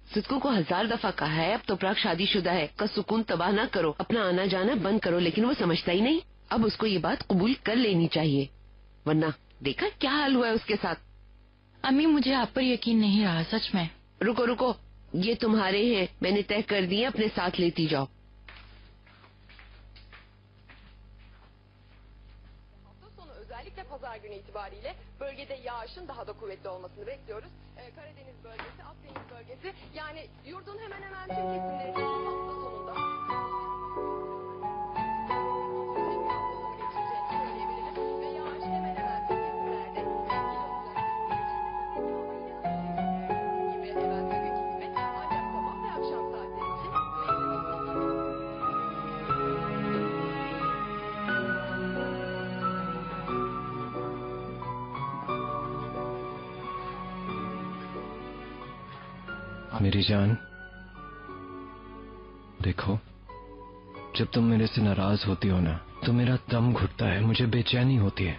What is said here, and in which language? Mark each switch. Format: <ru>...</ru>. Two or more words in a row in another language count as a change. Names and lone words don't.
<hi>सिद्धू को 1000 दफा कहा है अब तोपराक शादीशुदा है, का सुकून तबाह ना करो, अपना आना जाना बंद करो, लेकिन वो समझता ही नहीं। अब उसको ये बात कबूल कर लेनी चाहिए, वरना देखा क्या हाल हुआ है उसके साथ। अम्मी, मुझे आप पर यकीन नहीं रहा, सच में। रुको रुको, ये तुम्हारे हैं, मैंने तय कर दिए, अपने साथ लेती जाओ।</hi> <tr>Özellikle pazar günü itibariyle bölgede yağışın daha da kuvvetli olmasını bekliyoruz. Karadeniz bölgesi, Akdeniz bölgesi, yani yurdun hemen hemen tüm kesimlerinde bu hafta sonunda geçeceğini söyleyebiliriz. Ve yağış hemen hemen tüm kesimlerde etkili olacak. Gibi hemen bugünkü gibi, ancak sabah ve akşam saatleri için</tr> <hi>मेरी जान, देखो, जब तुम मेरे से नाराज होती हो ना तो मेरा दम घुटता है, मुझे बेचैनी होती है।</hi>